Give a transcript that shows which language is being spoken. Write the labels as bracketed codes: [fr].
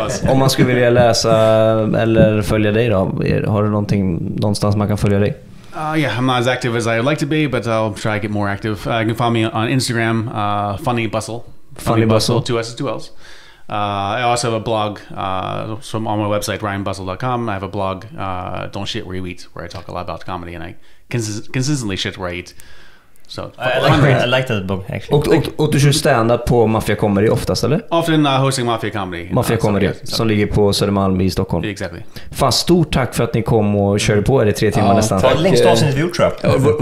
[sv] Om man skulle vilja läsa eller följa dig då, har du någonstans man kan följa dig? [en] Yeah, I'm not as active as I'd like to be, but I'll try to get more active. You can follow me on Instagram, Funny Bussell. Funny Bussell. 2 S's, 2 L's. I also have a blog on my website, ryanbussell.com. I have a blog, Don't Shit Where You Eat, where I talk a lot about comedy, and I consistently shit where I eat. So I like that book, actually. [sv] Och du kör stand-up på Mafia Comedy oftast, eller? [en] Often hosting Mafia Comedy. [sv] Mafia Comedy, som ligger på Södermalm i Stockholm. [en] Exactly. [sv] Fan, stort tack för att ni kom och körde på er i 3 timmar nästan. Tack. Längst avsnitt vi gjort, tror jag.